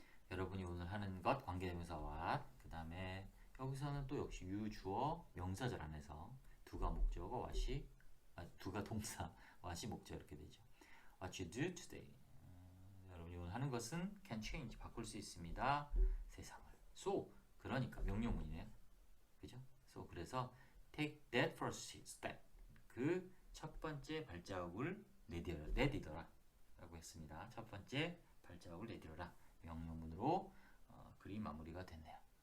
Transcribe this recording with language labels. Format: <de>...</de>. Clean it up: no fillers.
<ko>여러분이 오늘 하는 것 관계대명사 what. 그 다음에 여기서는 또 역시 주어 명사절 안에서 두가 목적어 두가 동사 what이 목적 이렇게 되죠.</ko> <en>What you do today.</en> <ko>여러분이 오늘 하는 것은</ko> <en>can change</en> <ko>바꿀 수 있습니다. 세상을. So 그러니까 명령문이네요. 그죠?</ko> <en>So</en> <ko>그래서</ko> <en>take that first step.</en> <ko>그 첫 번째 발자국을 내디뎌라 라고 했습니다. 첫 번째 발자국을 내디뎌라. 명령문으로 글이 마무리가 됐네요.</ko>